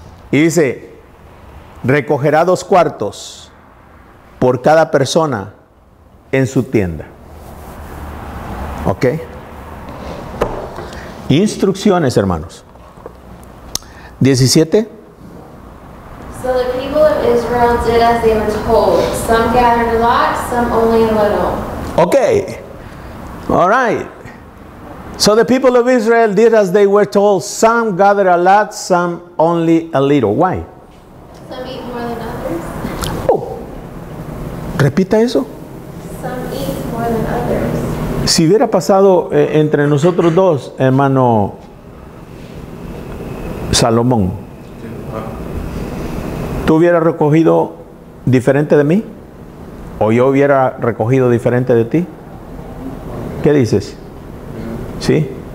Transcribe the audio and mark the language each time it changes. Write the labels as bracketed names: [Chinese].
[Spanish] Y dice, recogerá 2 cuartos por cada persona en su tienda. ¿Ok? Instrucciones, hermanos. 17. [English] So the people of Israel Israel did as they were told. Some gathered a lot, some only a little. Okay. All right. So the people of Israel did as they were told. Some gathered a lot, some only a little. Why? Some eat more than others. [Spanish] Oh. Repita eso. [English] Some eat more than others. [Spanish] Si hubiera pasado entre nosotros dos, hermano Salomón, ¿tú hubieras recogido diferente de mí? ¿O yo hubiera recogido diferente de ti? ¿Qué dices? ¿Sí?